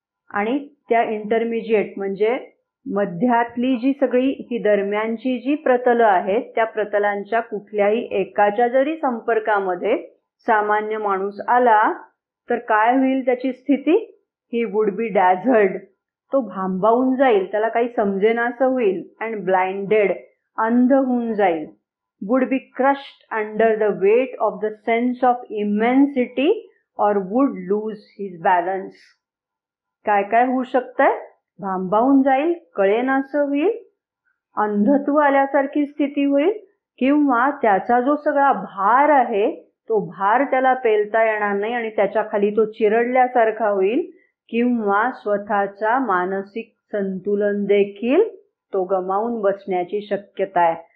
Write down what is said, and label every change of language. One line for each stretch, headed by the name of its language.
Marathi: आणि त्या इंटरमिजिएट म्हणजे मध्यातली जी सगळी ही दरम्यानची जी प्रतलं आहेत त्या प्रतलांच्या कुठल्याही एकाच्या जरी संपर्कामध्ये सामान्य माणूस आला तर काय होईल त्याची स्थिती?
English: he would be dazzled,
Marathi: तो भांबावून जाईल, त्याला काही समजेनासं होईल.
English: and blinded,
Marathi: अंध होऊन जाईल.
English: Would be crushed under the weight of the sense of immensity और would lose his balance.
Marathi: काय काय होऊ शकतंय? भांबावून जाईल, कळेनासं होईल, अंधत्व आल्यासारखी स्थिती होईल, किंवा त्याचा जो सगळा भार आहे तो भार त्याला पेलता येणार नाही आणि त्याच्या खाली तो चिरडल्यासारखा होईल, किंवा स्वतःचा मानसिक संतुलन देखील तो गमावून बसण्याची शक्यता आहे.